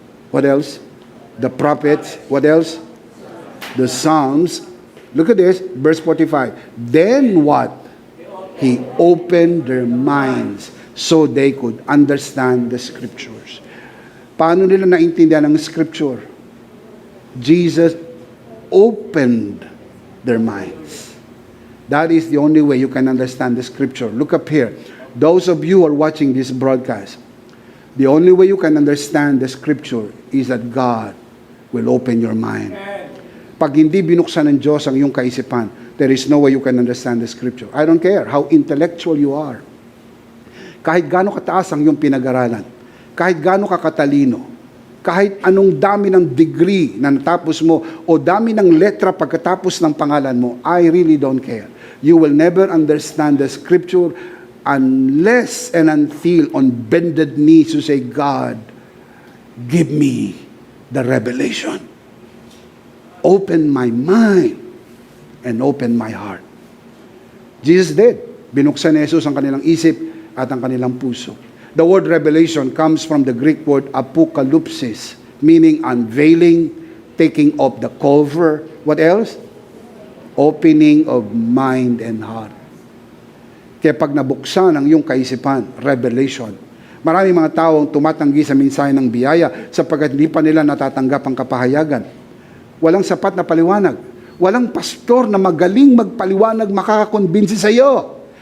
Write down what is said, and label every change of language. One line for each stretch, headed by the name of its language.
English: What else? The prophets. What else? The Psalms. Look at this, verse 45. Then what? He opened their minds so they could understand the scriptures.
Filipino: Paano nila naintindihan ang scripture?
English: Jesus opened their minds. That is the only way you can understand the scripture. Look up here. Those of you who are watching this broadcast, the only way you can understand the scripture is that God will open your mind.
Filipino: Pag hindi binuksan ng Diyos ang iyong kaisipan,
English: there is no way you can understand the scripture. I don't care how intellectual you are.
Filipino: Kahit gaano kataas ang iyong pinag-aralan, kahit gaano kakatalino, kahit anong dami ng degree na natapos mo o dami ng letra pagkatapos ng pangalan mo,
English: I really don't care. You will never understand the scripture unless and until on bended knees you say, "God, give me the revelation. Open my mind and open my heart." Jesus did.
Filipino: Binuksan ni Jesus ang kanilang isip at ang kanilang puso.
English: The word revelation comes from the Greek word apocalypsis, meaning unveiling, taking off the cover. What else? Opening of mind and heart.
Filipino: Kaya pag nabuksan ang iyong kaisipan, revelation. Maraming mga tao ang tumatanggi sa mensahe ng biyaya sapagkat hindi pa nila natatanggap ang kapahayagan. Walang sapat na paliwanag. Walang pastor na magaling magpaliwanag makakakonbinsi sa iyo.